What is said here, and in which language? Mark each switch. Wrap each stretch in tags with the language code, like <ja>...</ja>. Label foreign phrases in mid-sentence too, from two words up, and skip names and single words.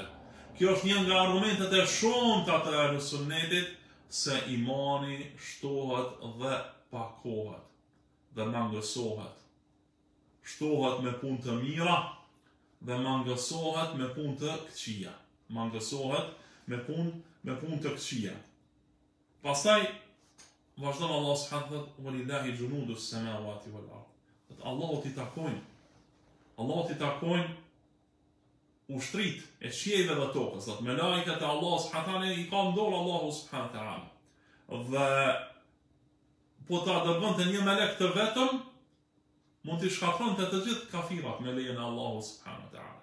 <sq>Kjo është një nga argumentet e shumta të Ahlusunnetit se imani shtohet dhe pakohet dhe mangësohet. Shtohet me punë të mira dhe mangësohet me punë të këqija. Me punë të këqija. Pastaj vazhdon Allah</sq> <ar>سبحانه وتعالى: "ولله جنود السماوات والأرض."</ar> <sq>Allahut i takojnë ushtrit e qiejve dhe tokës. Me lajket e Allah</sq> <ar>سبحانه وتعالى</ar> <sq>i ka ndorë Allahu</sq> <ar>سبحانه وتعالى.</ar> <sq>Dhe po ta dërgonte një melek të vetëm, mund t'i shkatronte të gjithë kafirat me lejen e Allahu</sq> <ar>سبحانه وتعالى.</ar>